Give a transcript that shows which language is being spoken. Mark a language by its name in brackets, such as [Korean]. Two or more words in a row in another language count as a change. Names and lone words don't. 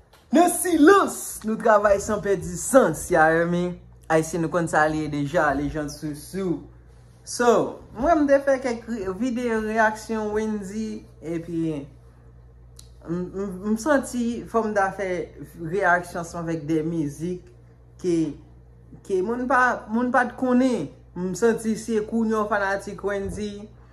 [Haitian Creole] Nan silans, nou travay san pèdi sans, ya, [English] you hear me? [Haitian Creole] Ayisyen nou konn sa liye deja, le jan sou sou. So, mwen m de fè kèk re-, videyo reaksyon Wendy, epi, m, m, m santi fò m da fè reaksyon ansanm avèk de mizik. ke, ke moun pa, moun pa t konnen. M santi se kounye ou fanatik Wendy.